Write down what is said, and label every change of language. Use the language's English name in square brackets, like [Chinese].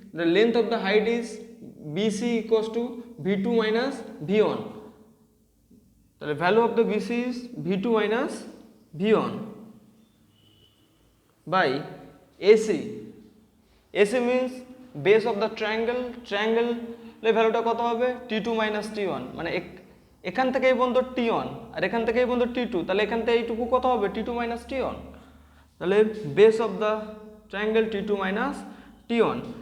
[English] The length of the height is BC equals to V2 minus V1. The value of the BC is V2 minus V1 by AC. AC means base of the triangle. [Bangla] Triangle এর ভ্যালুটা কত হবে, T2 minus T1, মানে এখান থেকে এই পর্যন্ত T1 আর এখান থেকে এই পর্যন্ত T2, তাহলে এখান থেকে এইটুকু কত হবে, T2 minus T1। তাহলে [English] base of the triangle T2 minus T1.